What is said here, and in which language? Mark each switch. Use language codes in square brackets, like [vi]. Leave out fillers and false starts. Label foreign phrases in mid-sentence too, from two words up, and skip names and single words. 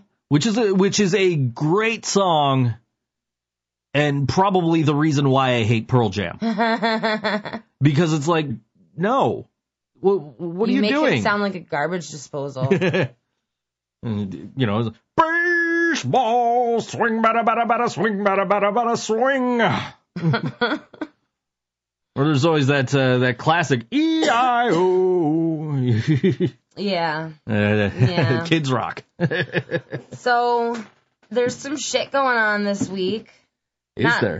[en] Which is a great song, and probably the reason why I hate Pearl Jam. Because it's like, no. What are you doing? You make it sound like a garbage disposal. And, you know, baseball, swing, bada, bada, bada, swing, bada, bada, bada, swing. Or there's always that classic E-I-O. Yeah. Kids rock. So there's some shit going on this week. Is there?